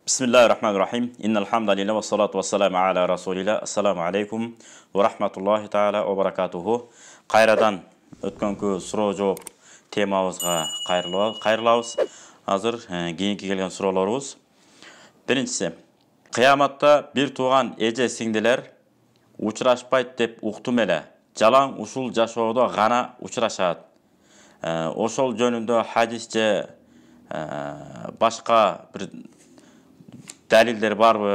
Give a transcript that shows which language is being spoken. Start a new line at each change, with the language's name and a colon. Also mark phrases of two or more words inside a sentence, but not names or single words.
Arabic: بسم الله الرحمن الرحيم. إن الحمد لله والصلاة والسلام على رسول الله. السلام عليكم ورحمة الله تعالى وبركاته.
Kyrgyz: Кайрадан өткөнкү суроо-жооп темабызга кайрылабыз. Азыр кийинки келген суроолорубуз. Биринчиси, кыяматта бир тууган эже сиңдилер учурашпайт деп уктум эле. Жалаң ушул жашоодо гана учурашат. Ошол жөнүндө хадис же башка бир далилдер барбы?